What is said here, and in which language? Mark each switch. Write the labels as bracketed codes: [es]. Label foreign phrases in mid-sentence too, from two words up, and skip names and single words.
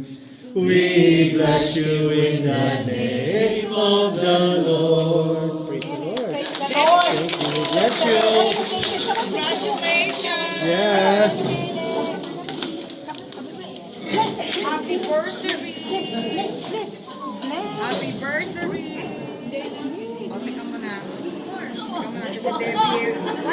[en] We bless you in the name of the Lord. Praise the Lord. Thank you. Bless you. Congratulations! Yes. Happy anniversary! Happy anniversary! [tl] O, tika mo na. Tika mo na kasi Debbie.